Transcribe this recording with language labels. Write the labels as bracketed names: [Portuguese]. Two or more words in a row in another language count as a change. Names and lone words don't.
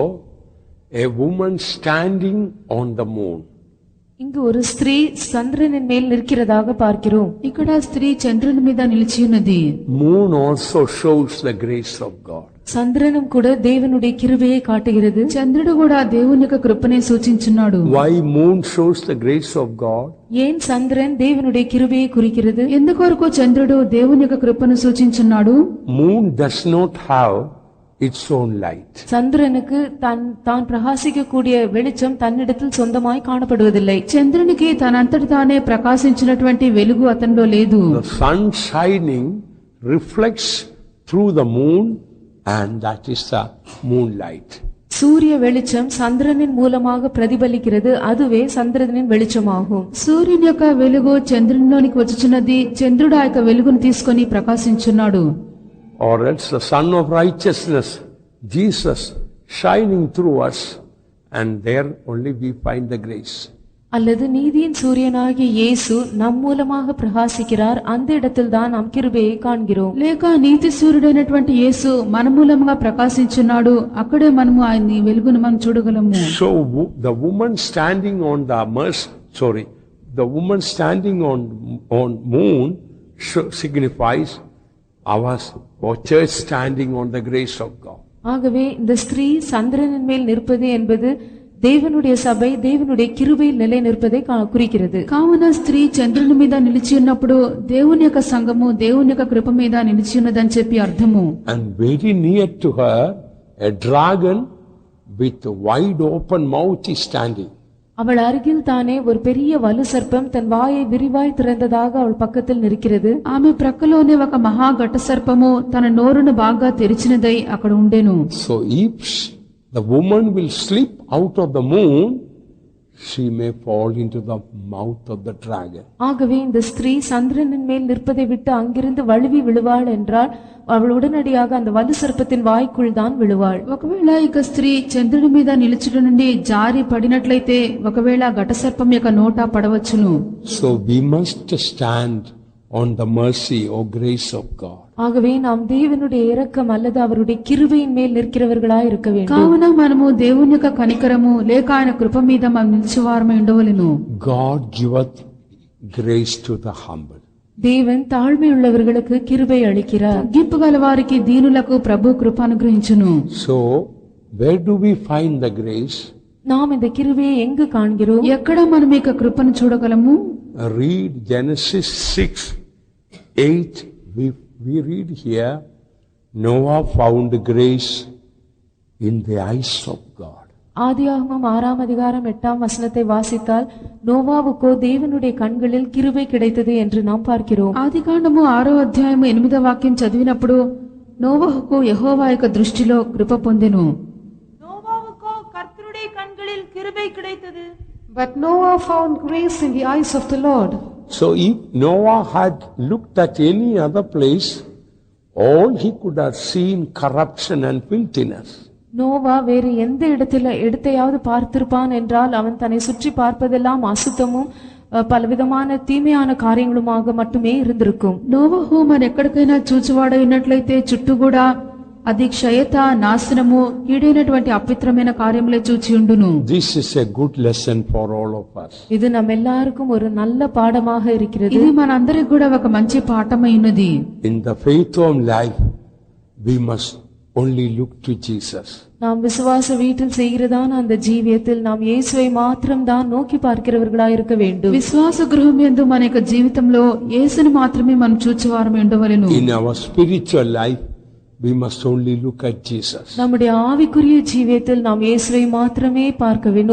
[English] So, a woman standing on the moon. [Tamil] இங்கு ஒரு ஸ்திரீ சந்திரனின் மேல் நிற்கிறதாக பார்க்கிறோம். [Telugu] ఇక్కడ స్త్రీ చంద్రుని మీద నిలిచి ఉన్నది. [English] Moon also shows the grace of God. [Tamil] சந்திரனும் கூட தேவனுடைய கிருபையை காட்டுகிறது. [Telugu] చంద్రుడు కూడా దేవుని యొక్క కృపనే సూచించున్నాడు. [English] Why moon shows the grace of God? [Tamil] ஏன் சந்திரன் தேவனுடைய கிருபையை குறிக்கிறது? [Telugu] ఎందుకొరకు చంద్రుడు దేవుని యొక్క కృపను సూచించున్నాడు? [English] Moon does not have its own light. [Tamil] சந்திரனுக்கு தான் பிரகாசிக்கக்கூடிய வெளிச்சம் தன்னிடத்தில் சொந்தமாய் காணப்படுவதில்லை. [Telugu] చంద్రునికి తనంతటి తానే ప్రకాశించినటువంటి వెలుగు అతనిలో లేదు. [English] The sun shining reflects through the moon, and that is the moonlight. [Tamil] சூரிய வெளிச்சம் சந்திரனின் மூலமாக பிரதிபலிக்கிறது, அதுவே சந்திரனின் வெளிச்சமாகும். [Telugu] సూర్యుని యొక్క వెలుగు చంద్రునిలోనికి వచ్చుచున్నది, చంద్రుడు ఆ యొక్క వెలుగును తీసుకొని ప్రకాశించున్నాడు. [English] Or else the sun of righteousness, Jesus, shining through us, and there only we find the grace. [Tamil] அல்லது நீதியின் சூரியனாகிய இயேசு நம் மூலமாக பிரகாசிக்கிறார், அந்த இடத்தில் தான் நாம் கிருபையை காண்கிறோம். [Telugu] లేక నీతి సూర్యుడైనటువంటి యేసు మన మూలముగా ప్రకాశించున్నాడు, అక్కడే మనము ఆయన వెలుగును మనం చూడగలము. [English] So the woman standing on the woman standing on moon signifies our church standing on the grace of God. [Tamil] ஆகவே இந்த ஸ்திரீ சந்திரனின் மேல் நிற்பது என்பது தேவனுடைய சபை தேவனுடைய கிருபையில் நிலை நிற்பதை குறிக்கிறது. [Telugu] కావున స్త్రీ చంద్రుని మీద నిలిచి ఉన్నప్పుడు దేవుని యొక్క సంఘము దేవుని యొక్క కృప మీద నిలిచి ఉన్నదని చెప్పి అర్థము. [English] And very near to her a dragon with wide open mouth is standing. [Tamil] அவள் அருகில் தானே ஒரு பெரிய வலு சர்ப்பம் தன் வாயை விரிவாய் திறந்ததாக அவள் பக்கத்தில் நிற்கிறது. [Telugu] ఆమె ప్రక్కలోనే ఒక మహా ఘట సర్పము తన నోరును బాగా తెరిచినదై అక్కడ ఉండెను. [English] So if the woman will slip out of the moon, she may fall into the mouth of the dragon. [Tamil] ஆகவே இந்த ஸ்திரீ சந்திரனின் மேல் நிற்பதை விட்டு அங்கிருந்து வழுவி விழுவாள் என்றால் அவள் உடனடியாக அந்த வலு சர்ப்பத்தின் வாய்க்குள் தான் விழுவாள். [Telugu] ఒకవేళ ఇక స్త్రీ చంద్రుడి మీద నిలిచుట నుండి జారి పడినట్లయితే ఒకవేళ ఘట సర్పం యొక్క నోట పడవచ్చును. [English] So we must stand on the mercy or grace of God. [Tamil] ஆகவே நாம் தேவனுடைய இரக்கம் அல்லது அவருடைய கிருபையின் மேல் நிற்கிறவர்களாய் இருக்க வேண்டும். [Telugu] కావున మనము దేవుని యొక్క కనికరము లేక ఆయన కృప మీద మనం నిలిచివారమై ఉండవలెను. [English] God giveth grace to the humble. [Tamil] தேவன் தாழ்மையுள்ளவர்களுக்கு கிருபை அளிக்கிறார். [Telugu] తగ్గింపు గల వారికి దీనులకు ప్రభు కృప అనుగ్రహించును. [English] So where do we find the grace? [Tamil] நாம் இந்த கிருபையை எங்கு காண்கிறோம்? [Telugu] ఎక్కడ మనం ఈ యొక్క కృపను చూడగలము? [English] Read Genesis 6:8. We read here, Noah found grace in the eyes of God. [Tamil] ஆதியாகமம் 6ஆம் அதிகாரம் 8ஆம் வசனத்தை வாசித்தால் நோவாவுக்கோ தேவனுடைய கண்களில் கிருபை கிடைத்தது என்று நாம் பார்க்கிறோம். [Telugu] ఆదికాండము 6వ అధ్యాయము 8వ వాక్యం చదివినప్పుడు నోవహుకు యెహోవా యొక్క దృష్టిలో కృప పొందెను. [Tamil] நோவாவுக்கோ கர்த்தருடைய கண்களில் கிருபை கிடைத்தது. [English] But Noah found grace in the eyes of the Lord. So if Noah had looked at any other place, all he could have seen corruption and filthiness. [Tamil] நோவா வேறு எந்த இடத்தையாவது பார்த்திருப்பான் என்றால் அவன் தன்னை சுற்றி பார்ப்பதெல்லாம் அசுத்தமும் [Telugu] పలవిధమైన తీమయాన కార్యములుగా [Tamil] மட்டுமே இருந்திருக்கும். [Telugu] నోవహు మరి ఎక్కడికైనా చూచువాడై ఉన్నట్లయితే చుట్టూ కూడా అది క్షయత నాశనము కీడైనటువంటి అపవిత్రమైన కార్యములే చూచి ఉండును. [English] This is a good lesson for all of us. [Tamil] ఇది நம்மெல்லாருக்கும் ஒரு நல்ல பாடமாக இருக்கிறது. [Telugu] ఇది మనందరికి కూడా ఒక మంచి పాఠమై ఉన్నది. [English] In the faith of life we must only look to Jesus. [Tamil] நாம் விசுவாச வீட்டில் செய்கிறதான அந்த ஜீவியத்தில் நாம் இயேசுவை மாத்திரம் தான் நோக்கி பார்க்கிறவர்களாய் இருக்க வேண்டும். [Telugu] విశ్వాస గృహం యందు మన యొక్క జీవితంలో యేసుని మాత్రమే మనం చూచువారమై ఉండవలెను. [English] In our spiritual life we must only look at Jesus. [Tamil] நம்முடைய ஆவிக்குரிய ஜீவியத்தில் நாம் இயேசுவை மாத்திரமே பார்க்க வேண்டும்.